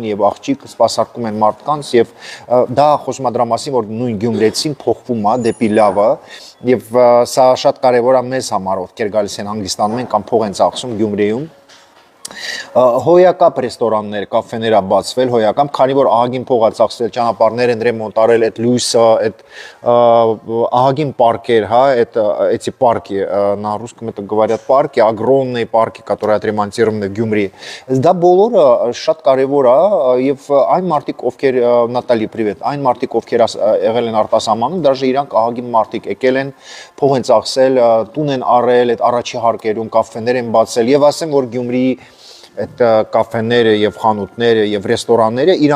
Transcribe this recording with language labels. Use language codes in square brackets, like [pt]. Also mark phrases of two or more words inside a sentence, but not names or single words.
[hy] եւ աղջիկ սպասարկում են մարդկանց եւ դա խոսում է դրա մասին, որ նույն գյումրեցին փոխվում է դեպի լավը եւ սա շատ կարեւոր է մեզ համար, ովքեր գալիս են հանգստանում են կամ փող են ծախսում Գյումրիում։ Հոյակապ ռեստորաններ, կաֆեներ է բացվել, հոյակապ, քանի որ ահագին փող է ծախսվել, ճանապարհներ են ռեմոնտ արել, այդ լույսը, այդ ահագին паркեր, հա, [ru] эти парки, на русском это говорят парки, огромные парки, которые отремонтированы в [hy] Գյումրի։ Դա բոլորը շատ կարևոր է եւ այն մարդիկ, ովքեր Նատալի, привет, այն մարդիկ, ովքեր եղել են արտասահմանում, դաժե իրանք ահագին մարդիկ եկել են, փող են ծախսել, տուն են առել, այդ առաջի հարկերում կաֆեներ են բացել եւ ասեմ, որ Գյումրի այդ կաֆեները եւ խանութները եւ ռեստորանները